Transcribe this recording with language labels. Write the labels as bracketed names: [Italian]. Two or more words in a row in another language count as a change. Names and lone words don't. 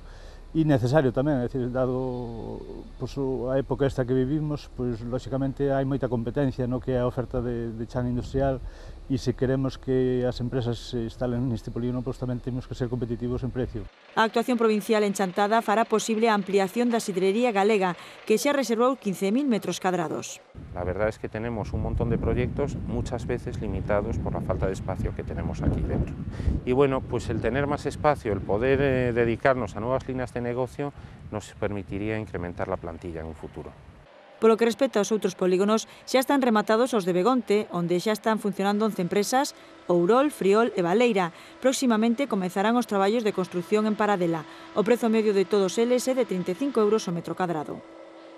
[Galician] E necesario tamén, é dicir, dado pois, a época esta que vivimos, pois lóxicamente hai moita competencia no que é a oferta de chan industrial, e se queremos que as empresas se instalen neste polígono, pois tamén temos que ser competitivos en precio. A actuación provincial en Chantada fará posible a ampliación da sidrería galega, que xa reservou 15.000 metros cadrados. [Spanish] La verdad es que tenemos un montón de proyectos, muchas veces limitados por la falta de espacio que tenemos aquí dentro. Y bueno, pues el tener más espacio, el poder dedicarnos a nuevas líneas de negocio, nos permitiría incrementar la plantilla en un futuro. [Galician] Polo que respecta aos outros polígonos, xa están rematados os de Begonte, onde xa están funcionando 11 empresas, Ourol, Friol e Baleira. Próximamente comezarán os traballos de construción en Paradela. O prezo medio de todos eles é de 35 euros o metro cadrado.